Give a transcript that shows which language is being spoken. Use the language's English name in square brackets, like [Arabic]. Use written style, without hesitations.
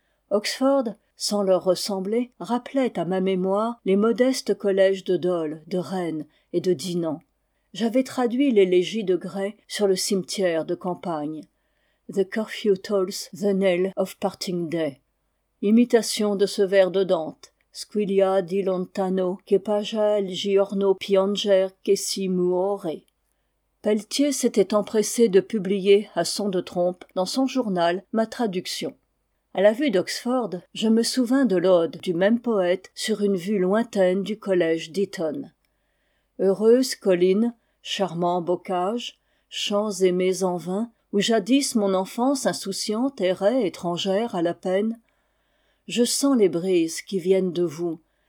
[French] Oxford, sans leur ressembler, rappelait à ma mémoire les modestes collèges de Dole, de Rennes et de Dinan. J'avais traduit l'élégie de Gray sur le cimetière de campagne. [English] « The curfew tolls the knell of parting day ». [French] Imitation de ce vers de Dante. [Italian] « Squilia di lontano, che pagia il giorno pianger che si muore ». [French] Pelletier s'était empressé de publier, à son de trompe, dans son journal, ma traduction. À la vue d'Oxford, je me souvins de l'ode du même poète sur une vue lointaine du collège d'Eton. Heureuse colline, charmant bocage, champs et maisons vains, où jadis mon enfance insouciante errait étrangère à la peine, je sens les brises qui viennent de vous.